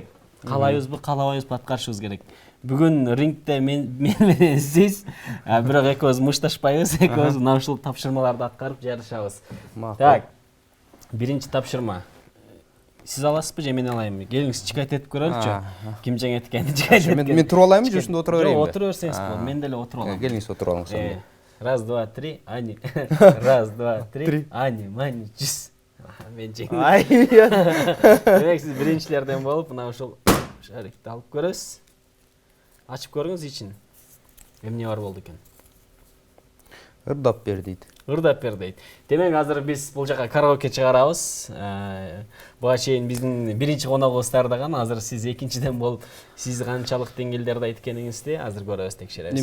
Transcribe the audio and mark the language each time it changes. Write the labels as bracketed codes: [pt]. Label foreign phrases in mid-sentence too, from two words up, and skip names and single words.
[ky] Каалайбызбы, каалабайбызбы, аткарышыбыз керек. Бүгүн рингде мен менен сиз, бирок экөөбүз мушташпайбыз, экөөбүз мына ушул тапшырмаларды аткарып жарышабыз. Так. Биринчи тапшырма. Сиз аласызбы же мен алайынбы? Келиңиз чикайт этип көрөлүчү. Ким жеңет экенин чикайт этип. Мен туруп алайынбы же ушунда отура берейинби? Жок, отура берсеңиз болот. Мен деле отуруп алам. Келиңиз отуруп алыңыз сонда. [ru] Раз, два, три, ани. Раз, два, три, ани, мани, [ky] жүз. Мен жеңдим. Демек сиз биринчилерден болуп, мына ушул шарикти алып көрөсүз. Ачып көрүңүз ичин. Эмне бар болду экен? Ырдап бер дейт. Ырдап бер дейт. Демек азыр биз бул жака караоке чыгарабыз. Буга чейин биздин биринчи коногубуз даярдаган, азыр сиз экинчиден болуп, сиз канчалык деңгээлдерде айт экениңизди азыр көрөбүз, текшеребиз.